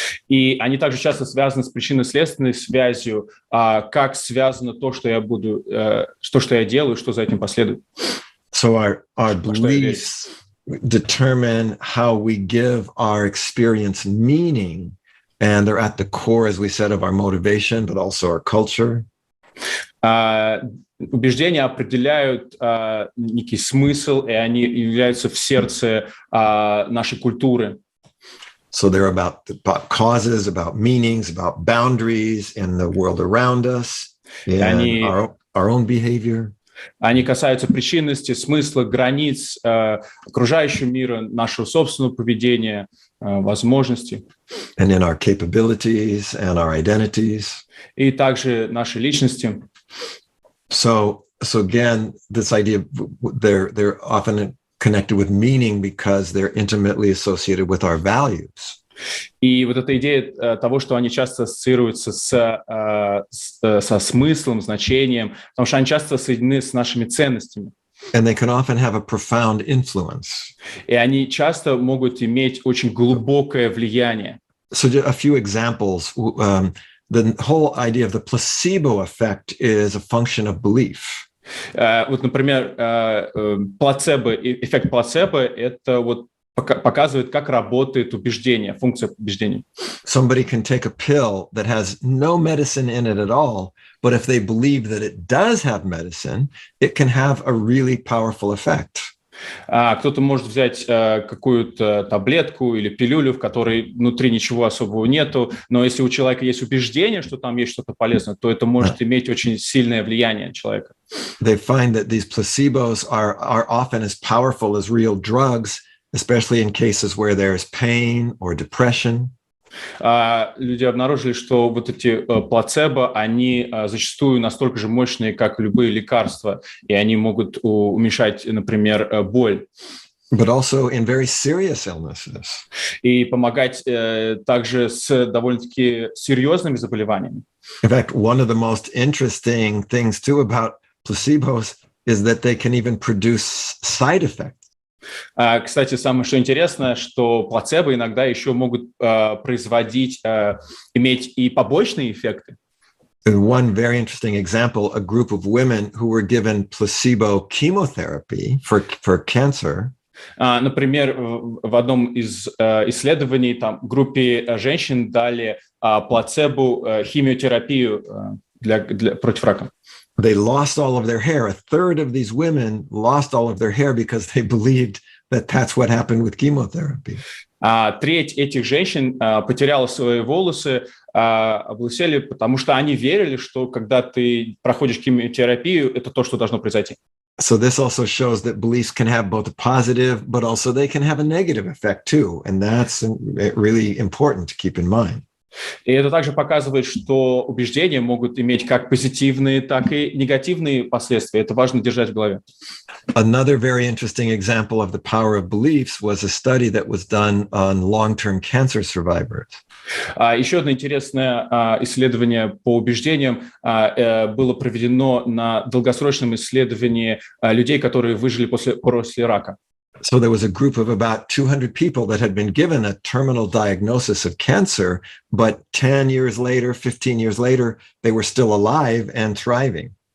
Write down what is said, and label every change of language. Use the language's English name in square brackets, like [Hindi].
[Russian] И они также часто связаны с причинно-следственной связью, как связано то, что я буду, что я делаю, что за этим последует. [English] So our beliefs determine how we give our experience meaning, and they're at the core, as we said, of our motivation, but also our culture. [Russian] Убеждения определяют некий смысл, и они являются в сердце нашей культуры. [English] So they're about causes, about meanings, about boundaries in the world around us, and our own behavior. [Russian] Они касаются причинности, смысла, границ окружающего мира, нашего собственного поведения, возможностей. [English] And in our capabilities and our identities. [Russian] И также нашей личности. [English] So again, this idea, they're often connected with meaning because they're intimately associated with our values. [Russian] И вот эта идея того, что они часто ассоциируются со смыслом, значением, потому что они часто соединены с нашими ценностями. [English] And they can often have a profound influence. [Russian] И они часто могут иметь очень глубокое влияние. [English] So a few examples. The whole idea of the placebo effect is a function of belief. [Russian] Вот, например, плацебо, эффект плацебо – это вот показывает, как работает убеждение, функция убеждения. [English] Somebody can take a pill that has no medicine in it at all, but if they believe that it does have medicine, it can have a really powerful effect. [Russian] Кто-то может взять какую-то таблетку или пилюлю, в которой внутри ничего особого нету, но если у человека есть убеждение, что там есть что-то полезное, то это может иметь очень сильное влияние на человека. [English] They find that these placebos are often as powerful as real drugs, especially in cases where there's pain or depression. [Russian] Люди обнаружили, что вот эти плацебо, они зачастую настолько же мощные, как любые лекарства, и они могут уменьшать, например, боль. [English] But also in very serious illnesses. [Russian] И помогать также с довольно-таки серьезными заболеваниями. [English] In fact, one of the most interesting things too about placebos is that they can even produce side effects. [Russian] Кстати, самое что интересное, что плацебо иногда еще могут производить, иметь и побочные эффекты. [English] One very interesting example, a group of women who were given placebo chemotherapy for cancer. [Russian] Например, в одном из исследований там группе женщин дали плацебо химиотерапию против рака. [English] They lost all of their hair. A third of these women lost all of their hair because they believed that that's what happened with chemotherapy. [Russian] Треть этих женщин потеряла свои волосы, облысели, потому что они верили, что когда ты проходишь химиотерапию, это то, что должно произойти. [English] So this also shows that beliefs can have both a positive, but also they can have a negative effect too. And that's really important to keep in mind. [Russian] И это также показывает, что убеждения могут иметь как позитивные, так и негативные последствия. Это важно держать в голове. [English] Another very interesting example of the power of beliefs was a study that was done on long-term cancer survivors. [Russian] Еще одно интересное исследование по убеждениям было проведено на долгосрочном исследовании людей, которые выжили после рака. [English] So there was a group of about 200 people that had been given a terminal diagnosis of cancer, but 10 years later, 15 years later, they were still alive and thriving.